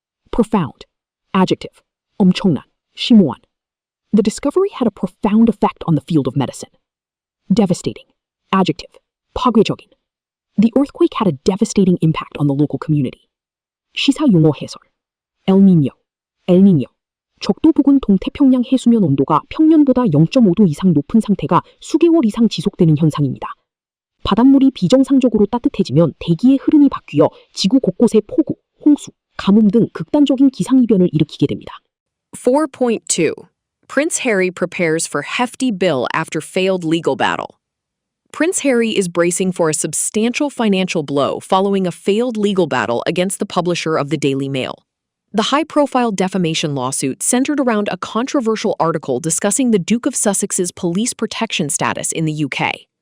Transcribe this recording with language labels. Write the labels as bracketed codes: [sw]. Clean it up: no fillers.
[en] Profound. Adjective. [ko] 엄청난. 심오한. [en] The discovery had a profound effect on the field of medicine. Devastating. Adjective. [ko] 파괴적인. [en] The earthquake had a devastating impact on the local community. [ko] 시사 용어 해설. 엘니뇨. 엘니뇨. 적도 부근 동태평양 해수면 온도가 평년보다 0.5도 이상 높은 상태가 수개월 이상 지속되는 현상입니다. 바닷물이 비정상적으로 따뜻해지면 대기의 흐름이 바뀌어 지구 곳곳에 폭우, 홍수, 가뭄 등 극단적인 기상이변을 일으키게 됩니다. 4.2. [en] Prince Harry prepares for hefty bill after failed legal battle. Prince Harry is bracing for a substantial financial blow following a failed legal battle against the publisher of the Daily Mail. The high-profile defamation lawsuit centered around a controversial article discussing the Duke of Sussex's police protection status in the UK.